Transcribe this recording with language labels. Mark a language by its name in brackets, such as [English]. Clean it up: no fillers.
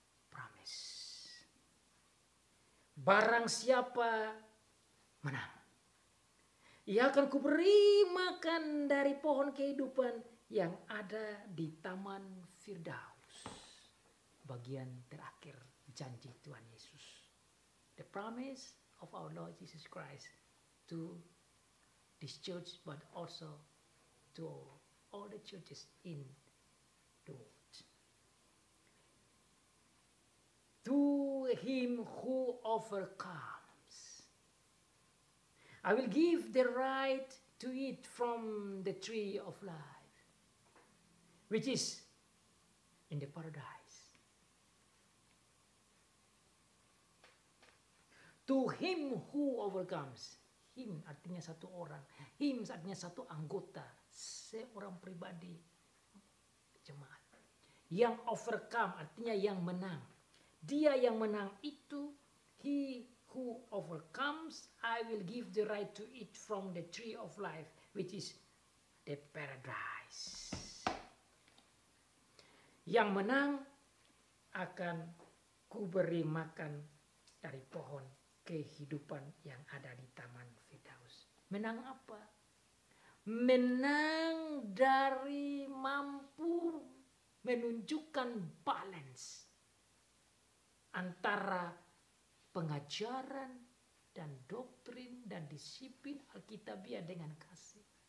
[English] Promise. [Indonesian] Barang siapa menang, ia akan kuberi makan dari pohon kehidupan yang ada di Taman Firdaus. Bagian terakhir janji Tuhan Yesus. [English] The promise of our Lord Jesus Christ to this church, but also to all the churches in the world. To him who overcomes, I will give the right to eat from the tree of life, which is in the paradise. To him who overcomes. Him [Indonesian] artinya satu orang. Him artinya satu anggota. Seorang pribadi. Jemaat. Yang overcome artinya yang menang. Dia yang menang itu [English] He who overcomes, I will give the right to eat from the tree of life, which is the paradise. [Indonesian] Yang menang akan kuberi makan dari pohon kehidupan yang ada di Taman Firdaus. Menang apa? Menang dari mampu menunjukkan balance antara pengajaran dan doktrin dan disiplin Alkitabiah dengan kasih.